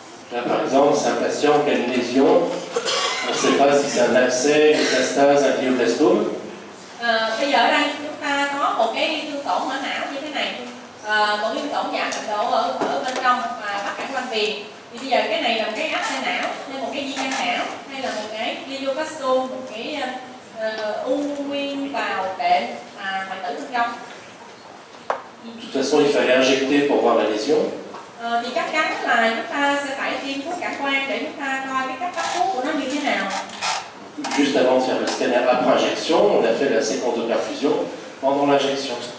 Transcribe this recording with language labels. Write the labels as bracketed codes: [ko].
[fr] Là, par exemple, c'est un patient qui a une lésion. On ne sait pas si c'est un abcès, une métastase, un glioblastome. [vi] Bây giờ ở đây chúng ta có một cái thương tổn ở não như thế này, một cái thương tổn giảm mạnh độ ở bên trong và bắt cản quanh viền. Thì bây giờ cái này là một cái áp xe não, hay một cái di căn não, hay là một cái glioblastoma, một cái u nguyên bào đệm hoại tử bên trong. [fr] De toute façon, il fallait injecter pour voir la lésion. [vi] Thì chắc chắn là chúng ta sẽ phải tiêm thuốc cản quang để chúng ta coi cái cách bắt thuốc của nó như thế nào. [fr] Juste avant de faire le scanner après injection, on a fait la séquence de perfusion pendant l'injection.